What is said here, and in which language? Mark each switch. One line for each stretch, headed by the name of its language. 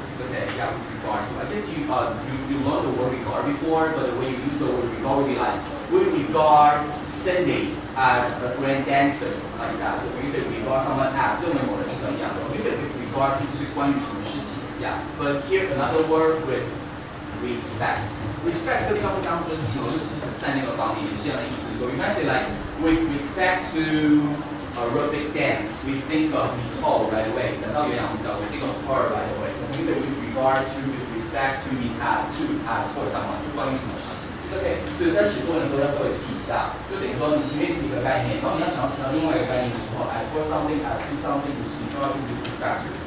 English: Okay, yeah, with regard to. I guess you learned the word regard before, but the way you use the word regard would be like, we regard Cindy as a great dancer, like that. So when you say regard someone as,
Chinese: 跟美国人是这样的。
English: When you say with regard to
Chinese: 就是关于什么事情
English: ，yeah. But here another word with respect.
Chinese: Respect 这个地方会当尊敬，就是在那个方面有这样的意思。
English: So you might say like, with respect to aerobic dance, we think of Nicole right away.
Chinese: 讲到有氧舞蹈
English: we think of her right away. So when you say with regard to, with respect to, mean as to, as for someone，
Chinese: 就关于什么事情。
English: It's okay.
Chinese: 对，在写作文的时候要稍微记一下，就等于说你前面提个概念，然后你要想到另外一个概念的时候
English: as for something, as to something, with regard to, with respect to.